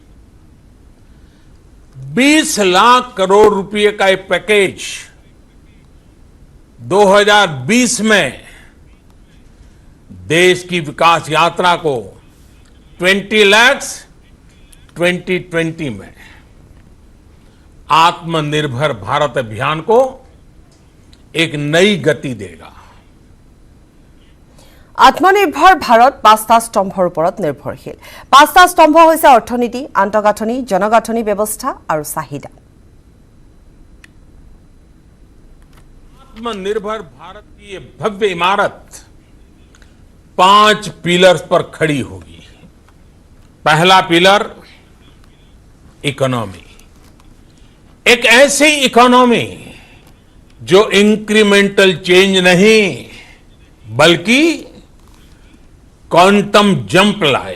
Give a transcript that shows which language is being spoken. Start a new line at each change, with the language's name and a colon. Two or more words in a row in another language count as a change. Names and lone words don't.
Hindi: 20 लाख करोड़ रुपए का एक पैकेज 2020 में देश की विकास यात्रा को 20 लाख 2020 में आत्मनिर्भर भारत अभियान को एक नई गति देगा।
Assamese: आत्मनिर्भर भारत 5টা স্তম্ভৰ ওপৰত নিৰ্ভৰশীল। 5টা স্তম্ভ হৈছে অৰ্থনীতি, আন্তঃগাঁথনি, জনগাঁথনি ব্যৱস্থা আৰু চাহিদা।
Hindi: आत्मनिर्भर भारत की ये भव्य इमारत 5 पिलर्स पर खड़ी होगी। पहला
English: pillar economy,
Hindi: एक ऐसी इकोनॉमी जो
English: incremental change
Hindi: नहीं बल्कि
English: quantum jump
Hindi: लाए।